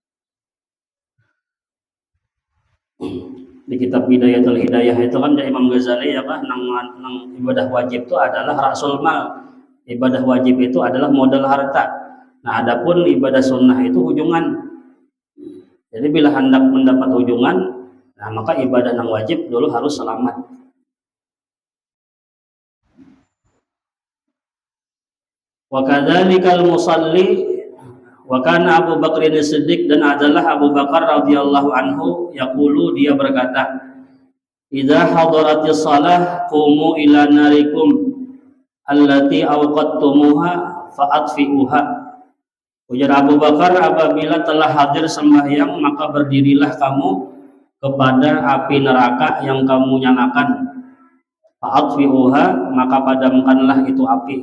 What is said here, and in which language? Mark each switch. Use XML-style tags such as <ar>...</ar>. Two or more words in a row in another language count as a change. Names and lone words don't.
<bjn>Di kitab Bidayatul Hidayah itu kan dari Imam Ghazali ya kan nang ibadah wajib itu adalah</bjn> <ar>رأس المال.</ar> <bjn>Ibadah wajib itu adalah modal harta. Nah, adapun ibadah sunnah itu hujungan. Jadi bila hendak mendapat hujungan, nah maka ibadah nang wajib dulu harus selamat.</bjn> <ar>وكذلك المصلي وكان أبو بكر الصديق,</ar> <bjn>dan adalah Abu Bakar</bjn> <ar>رضي الله عنه يقول,</ar> <bjn>dia berkata,</bjn> <ar>إذا حضرت الصلاة قوموا إلى ناركم التي أوقدتموها فأطفئوها.</ar> <bjn>Ujar Abu Bakar, apabila telah hadir sembahyang maka berdirilah kamu kepada api neraka yang kamu nyalakan. Fa'atfi'uha, maka padamkanlah itu api.</bjn>